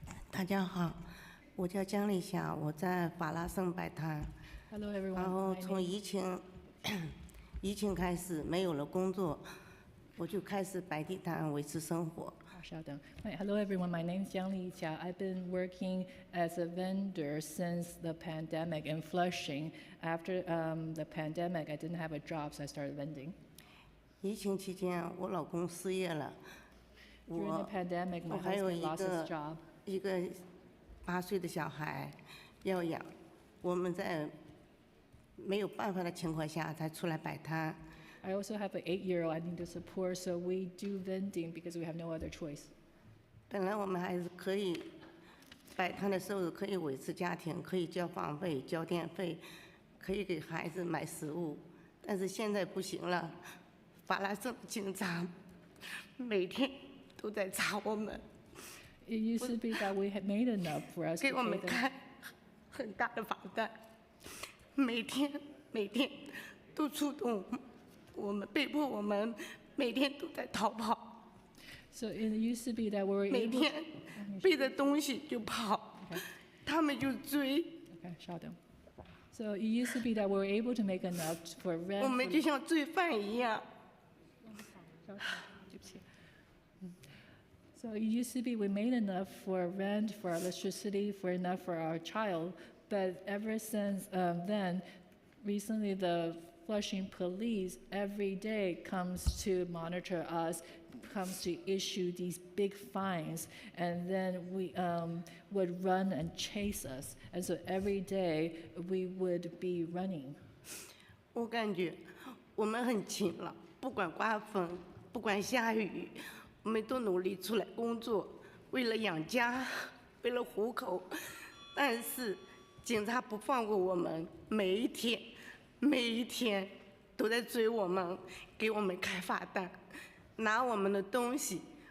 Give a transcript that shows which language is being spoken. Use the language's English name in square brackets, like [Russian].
[Chinese] 大家好，我叫姜丽霞，我在法拉盛摆摊。 [English] Hello everyone。 [Chinese] 然后从疫情开始没有了工作，我就开始摆地摊维持生活。 [English] Hello everyone, my name is Jiang Li-Jia. I've been working as a vendor since the pandemic in Flushing. After the pandemic, I didn't have a job, so I started vending. [Chinese] 疫情期间，我老公失业了，我还有一个8岁的小孩要养，我们在没有办法的情况下才出来摆摊。 [English] I also have an 8-year-old I need to support, so we do vending because we have no other choice. [Chinese] 本来我们还是可以摆摊的收入可以维持家庭，可以交房费、交电费，可以给孩子买食物，但是现在不行了。法拉盛警察每天都在查我们。 [English] It used to be that we had made enough for us. [Chinese] 给我们开很大的罚单，每天都出动。我们被迫，我们每天都在逃跑。 [English] So it used to be that we were [Chinese] 每天背着东西就跑，他们就追。 Okay, 稍等。 [English] So it used to be that we were able to make enough for rent. [Chinese] 我们就像罪犯一样。 [English] So it used to be we made enough for rent, for electricity, for enough for our child, but ever since then, recently the Flushing police every day comes to monitor us, comes to issue these big fines, and then we would run and chase us. And so every day we would be running. [Chinese] 我感觉我们很勤劳，不管刮风，不管下雨，我们都努力出来工作，为了养家，为了糊口。但是警察不放过我们，每一天都在追我们，给我们开罚单，拿我们的东西。